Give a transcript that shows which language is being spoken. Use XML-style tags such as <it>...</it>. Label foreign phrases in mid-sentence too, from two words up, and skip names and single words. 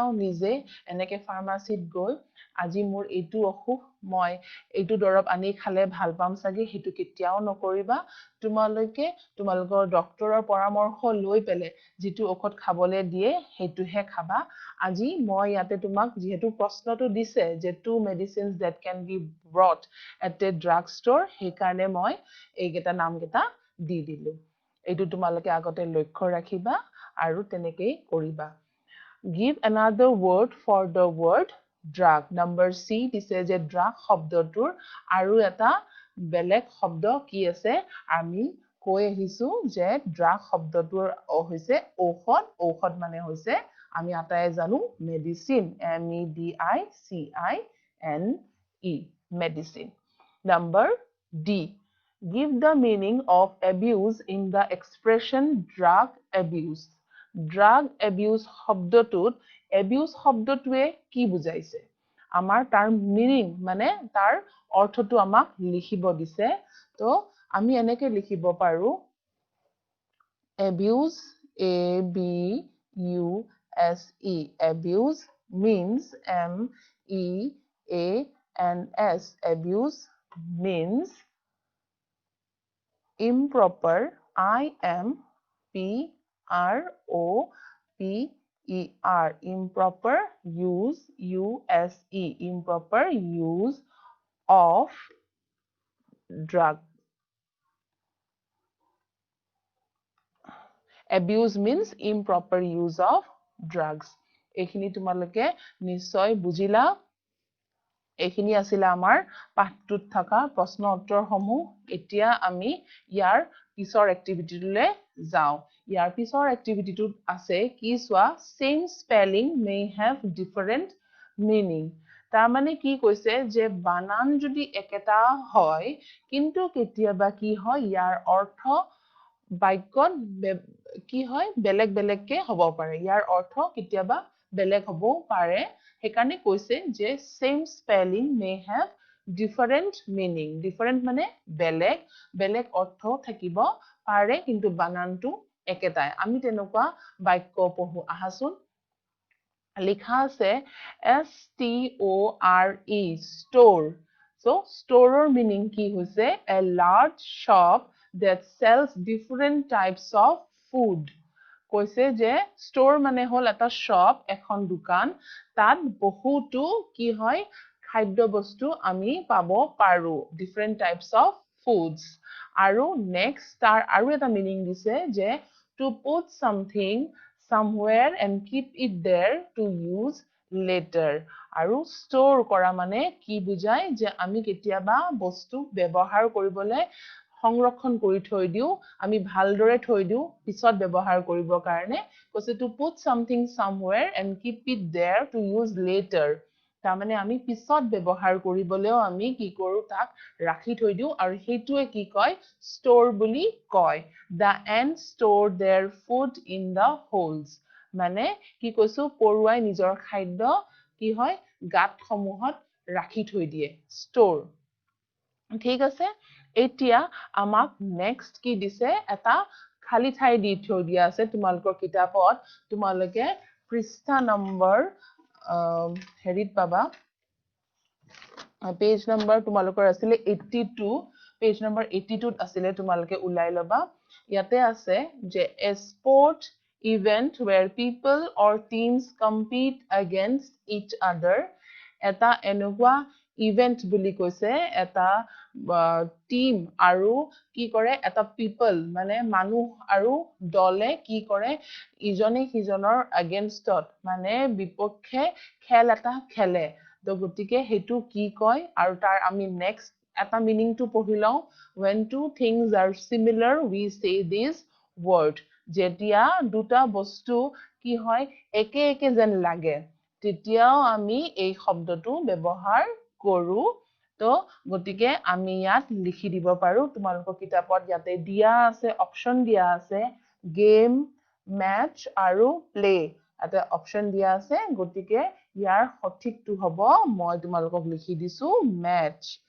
<as>নিজে এনেকে ফাৰ্মাসীত গৈ আজি মোৰ এইটো অসুখ মই এইটো দৰব আনি খালে ভাল পাম সাগে হেতু কেতিয়াও নকৰিবা তোমালোকে তোমালোকৰ ডক্টৰৰ পৰামৰ্শ লৈ পেলে যেটো ঔষধ খাবলৈ দিয়ে হেতুহে খাবা আজি মই ইয়াতে তোমাক যেহেতু প্ৰশ্নটো দিছে যে</as> <en>two medicines that can be bought at a drug</en> <as>store সেই কাৰণে মই এইকেটা নামকেটা দি দিলো এইটো তোমালোকে আগতে লক্ষ্য ৰাখিবা আৰু তেনেকৈ কৰিবা</as> <en>give another word for the word drug number C</en> <as>দিছে যে drug শব্দটোৰ আৰু এটা বেলেগ শব্দ কি আছে আমি কৈ আহিছো যে drug শব্দটোৰ হৈছে ঔষধ মানে হৈছে আমি আটাই জানো</as> <en>medicine MEDICINE medicine number D Give the meaning of abuse in the expression drug abuse. Drug abuse</en> <as>শব্দটোত abuse শব্দটোৱে কি বুজাইছে? আমাৰ তাৰ meaning মানে তাৰ অৰ্থটো আমাক লিখিব দিছে। তো আমি এনেকে লিখিব পাৰো</as> <en>abuse ABUSE abuse means MEANS abuse means improper IMPROPER improper use improper use of drug abuse means improper use of drugs</en> <as>এইখিনি তোমালোকে নিশ্চয় বুজিলা এইখিনি আছিল আমাৰ পাঠটোত থকা প্ৰশ্ন উত্তৰসমূহ এতিয়া আমি ইয়াৰ পিছৰ এক্টিভিটিটোলে যাও ইয়াৰ পিছৰ এক্টিভিটিটোত আছে কি সোৱা</as> <en>same spelling may have different meaning</en> <as>তাৰ মানে কি কৈছে যে বানান যদি একেটা হয় কিন্তু কেতিয়াবা কি হয় ইয়াৰ অৰ্থ বাক্যত কি হয় বেলেগ বেলেগকে হ'ব পাৰে ইয়াৰ অৰ্থ কেতিয়াবা বেলেগ হ'বও পাৰে সেইকাৰণে কৈছে যে</as> <en>same spelling may have different meaning</en> <as>different মানে বেলেগ বেলেগ অৰ্থ থাকিব পাৰে কিন্তু বানানটো একেটাই আমি তেনেকুৱা বাক্য পঢ়ো আহাচোন লিখা আছে</as> <en>STORE store so store meaning</en> <as>কি হৈছে</as> <en>a large shop that sells different types of food</en> <as>কৈছে যে</as> <en>store</en> <as>মানে হল এটা</as> <en>shop</en> <as>এখন দোকান তাত বহুতো কি হয় খাদ্য বস্তু আমি পাব পাৰো</as> <en>different types of foods আৰু</en> <as>next তাৰ আৰু এটা meaning দিছে যে</as> <en>to put something somewhere and keep it there to use later</en> <as>আৰু store কৰা মানে কি বুজায় যে আমি কেতিয়াবা বস্তু ব্যৱহাৰ কৰিবলৈ সংৰক্ষণ কৰি থৈ দিও আমি ভালদৰে থৈ দিও পিছত ব্যৱহাৰ কৰিব কাৰণে কৈছে</as> <en>to put something somewhere and keep it there to use later</en> <as>তাৰ মানে আমি পিছত ব্যৱহাৰ কৰিবলৈও আমি কি কৰো তাক ৰাখি থৈ দিও আৰু হেতুৱে কি কয় store বুলি কয়</as> <en>the ants store their food in the holes</en> <as>মানে কি কৈছো পৰুৱাই নিজৰ খাদ্য কি হয় গাঁত সমূহত ৰাখি থৈ দিয়ে store ঠিক আছে এতিয়া আমাক নেক্সট কি দিছে এটা খালি ঠাই দি থৈ দিয়া আছে তোমালোকৰ কিতাপত তোমালোকে পৃষ্ঠা নম্বৰ হেৰিত পাবা</as> <en>page number</en> <as>তোমালোকৰ আছিলে 82</as> <en>page number</en> <as>82 আছিলে তোমালোকে উলাই লবা ইয়াতে আছে যে</as> <en>a sport event where people or teams compete against each other</en> <as>এটা এনেকুৱা ইভেন্ট বুলি কৈছে এটা টিম আৰু কি কৰে এটা পিপল মানে মানুহ আৰু দলে কি কৰে ইজনে সিজনৰ এগেইনষ্টত মানে বিপক্ষে খেল এটা খেলে তো গতিকে হেতু কি কয় আৰু তাৰ আমি নেক্সট এটা</as> <en>meaning two</en> <as>পঢ়ি লও</as> <en>when two things are similar we say this word</en> <as>যেতিয়া দুটা বস্তু কি হয় একে একে যেন লাগে তেতিয়াও আমি এই শব্দটো ব্যৱহাৰ কৰো তো গতিকে আমি ইয়াত লিখি দিব পাৰো তোমালোকৰ কিতাপত ইয়াতে দিয়া আছে অপচন দিয়া আছে গেম ম্যাচ আৰু প্লে এটা অপচন দিয়া আছে গতিকে ইয়াৰ সঠিকটো হ'ব মই তোমালোকক লিখি দিছো ম্যাচ</as>